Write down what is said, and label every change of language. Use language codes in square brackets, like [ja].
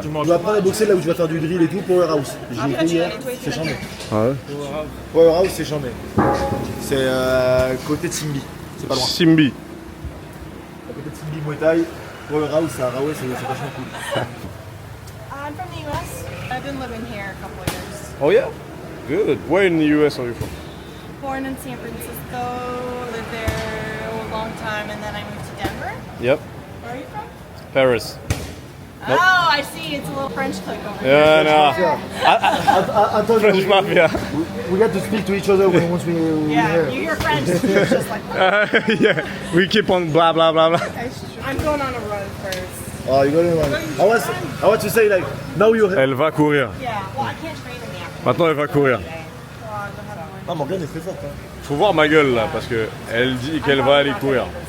[fr] Tu vas apprendre à boxer là où tu vas faire du drill et tout, Powerhouse. J'ai été hier, c'est chambé. Ah ouais. Powerhouse, c'est chambé. C'est côté de Simbi. C'est pas loin. Simbi. À côté de Simbi Muay Thai, Powerhouse, c'est à Rahway, c'est vachement cool. [en] I'm from the US. I've been living here a couple of years. Oh yeah? Good. Where in the US are you from? Born in San Francisco, lived there a long time, and then I moved to Denver. Yep. Where are you from? Paris. Oh, I see. It's a little French clique over here. Yeah, no. [fr] Attends, [en] French mafia. we got to speak to each other once we Yeah, hear. you hear French. It's just like Yeah. We keep on blah blah blah blah. I'm going on a run first. Oh, you got it, man. I want to say like, now you have... [fr] Elle va courir. [en] Yeah. Well, I can't train in the afternoon. [fr] Maintenant, elle va courir. Ah, Morgane est très forte. Hein. Faut voir ma gueule là, parce que elle dit qu'elle va aller courir.